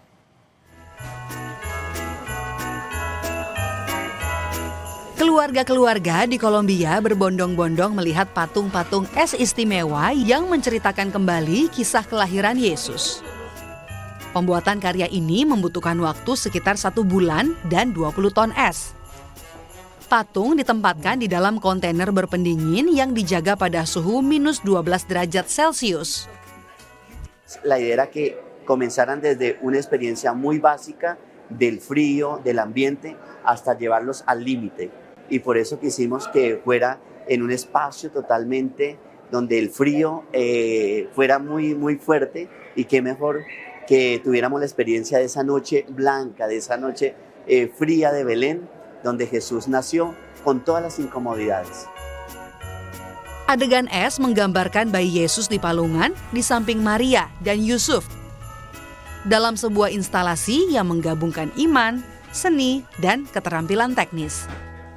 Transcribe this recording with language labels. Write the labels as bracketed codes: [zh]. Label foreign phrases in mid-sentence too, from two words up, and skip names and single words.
[id] Keluarga-keluarga di Kolombia berbondong-bondong melihat patung-patung es istimewa yang menceritakan kembali kisah kelahiran Yesus. Pembuatan karya ini membutuhkan waktu sekitar 1 bulan dan 20 ton es. Patung ditempatkan di dalam kontainer berpendingin yang dijaga pada suhu minus 12 derajat Celcius. [es] La idea era que comenzaran desde una experiencia muy básica del frío, del ambiente, hasta llevarlos al límite. Y por eso quisimos que fuera en un espacio totalmente donde el frío fuera muy, muy fuerte, y qué mejor que tuviéramos la experiencia de esa noche blanca, de esa noche fría de Belén, donde Jesús nació con todas las incomodidades. [id] Adegan es menggambarkan bayi Yesus di palungan di samping Maria dan Yusuf dalam sebuah instalasi yang menggabungkan iman, seni, dan keterampilan teknis.